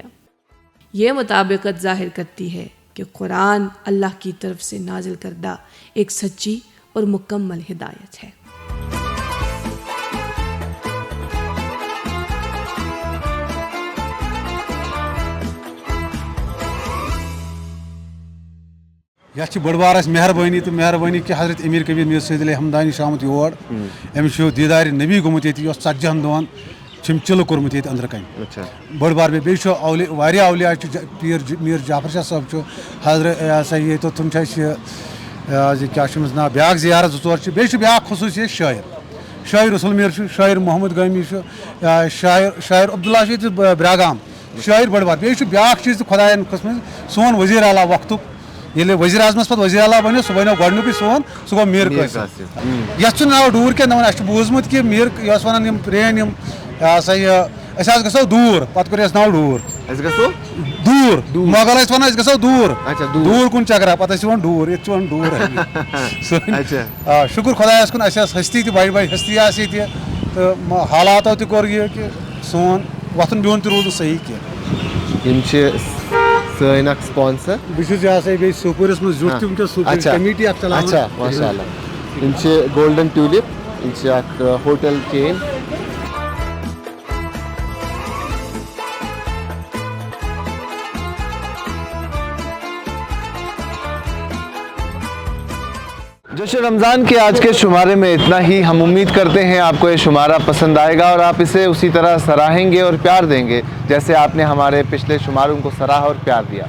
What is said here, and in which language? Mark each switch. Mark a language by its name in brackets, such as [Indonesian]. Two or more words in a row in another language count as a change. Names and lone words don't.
[Urdu] یہ مطابقت ظاہر کرتی ہے کہ قرآن اللہ کی طرف سے نازل کردہ ایک سچی اور مکمل ہدایت ہے. [Kashmiri] یہ بڑ بار مہربانی تو مہربانی کہ حضرت امیر کبیر میر سید علیہ حمدانی آمت یور امس دیدار نبی گومت یہ 40 دہن چلہ کورمت یہ اندر کن بڑ بار بیٚیہِ واریاہ اولیاء پیر میر جعفر شاہ صٲب حضرت سا یہ تم کیا نا بیاکھ زیارت 2 ژور بیٚیہِ بیاکھ خصوصیت شاعر رسول میر شاعر محمد گامی شاعر عبداللہ یہ براگام شاعر بڑ بار بیٚیہِ بیاکھ چیز خدایَن قسم سون وزیر اعلیٰ وقتُک ییٚلہِ وزیر اعظمس پتہٕ وزیر اعلیٰ بنیو سُہ بنیو گۄڈنیُکُے سون سُہ گوٚو میٖر قٲسِم. یتھ چھُنہٕ ناو ڈوٗر کینٛہہ دپان اَسہِ چھُ بوٗزمُت کہِ میٖر یہِ ٲس ونان یِم پرٛٲنۍ یِم یہِ سا یہِ أسۍ حظ گژھو دوٗر پتہٕ کوٚر اَسہِ ناو ڈوٗر دوٗر مۄغل ٲسۍ ونان أسۍ گژھو دوٗر کُن چکرا پتہٕ ٲسۍ یِوان ڈوٗر ییٚتہِ چھُ وۄنۍ ڈوٗر. آ شُکُر خۄدایس کُن اَسہِ ٲس ہستی تہِ بَجہِ بَجہِ ہستی آسہٕ ییٚتہِ تہٕ حالاتو تہِ کوٚر یہِ کہِ سون وۄتھُن بِہُن تہِ روٗد نہٕ صحیح کینٛہہ. سٲنۍ اکھ سپانسر بہٕ چھُس یہِ ہسا بیٚیہِ سوپورس منٛز زیُٹھ تہِ وٕنکٮ۪س سوپور کمیٹی اکھ چلاوان. اچھا ماشاء اللہ. یِم چھِ گولڈن ٹیوٗلِپ یِم چھِ اکھ [English] hotel chain. [Urdu] جشن رمضان کے آج کے شمارے میں اتنا ہی. ہم امید کرتے ہیں آپ کو یہ شمارہ پسند آئے گا اور آپ اسے اسی طرح سراہیں گے اور پیار دیں گے جیسے آپ نے ہمارے پچھلے شماروں کو سراہا اور پیار دیا.